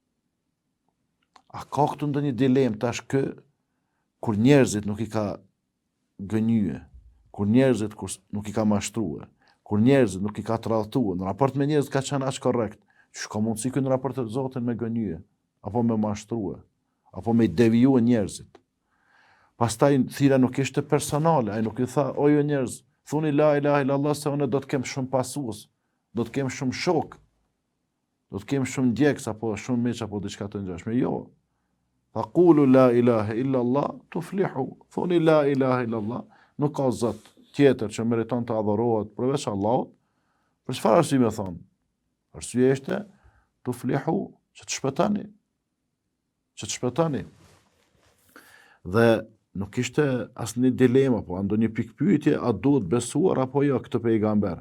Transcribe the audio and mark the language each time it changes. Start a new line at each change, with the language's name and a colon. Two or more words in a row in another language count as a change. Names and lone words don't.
Albanian: A ka këtu ndonjë dilemë tash kë kur njerëzit nuk i ka gënyje, kur njerëzit nuk i ka mashtruar, kur njerëzit nuk i ka tradhtuar, në raport me njerëzit ka qenë aq korrekt, që ka mundësi ky në raport të Zotin me gënyje, apo me mashtruar, apo me devijue njerëzit. Pastaj thira nuk ishte personale, ai nuk i tha, o ju njerëz, thuni
Arabic: la ilaha illallah
Albanian: se unë do të kem shumë pasues, do të kem shumë shok, do të kem shumë djeks, apo shumë miq, apo diçka të ngjashme. Jo.
Arabic: Faqulu la ilaha illallah tuflihu. Thuni la ilaha illallah,
Albanian: nuk ka zot tjetër që meriton të adhurohet përveç Allahut. Për çfarë arsye më thon? Arsyeja është tuflihu, që të shpëtoni. Që të shpëtoni. Dhe nuk ishte asnjë dilema, po ndonjë pikpyetje, a duhet besuar apo jo këtë pejgamber?